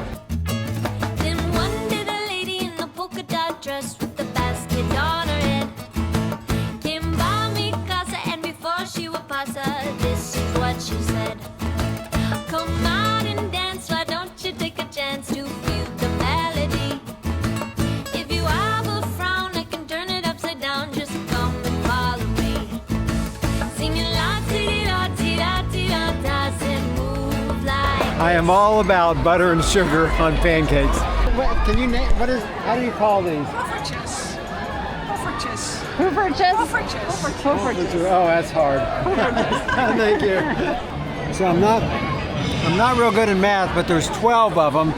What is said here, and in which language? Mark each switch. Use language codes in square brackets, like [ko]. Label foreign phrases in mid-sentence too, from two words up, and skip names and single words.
[en] Then one day the lady in the polka dot dress with the basket on her head came by [es] mi casa, [en] and before she would pass her, this is what she said. Come out and dance, why don't you take a chance to feel the melody? If you have a frown, I can turn it upside down, just come and follow me. Singing la ti da ti da ti da da, said move like I am all about butter and sugar on pancakes. Can you name, how do you call these? Oh, that's hard. Thank you. So I'm not real good in math, but there's 12 of them.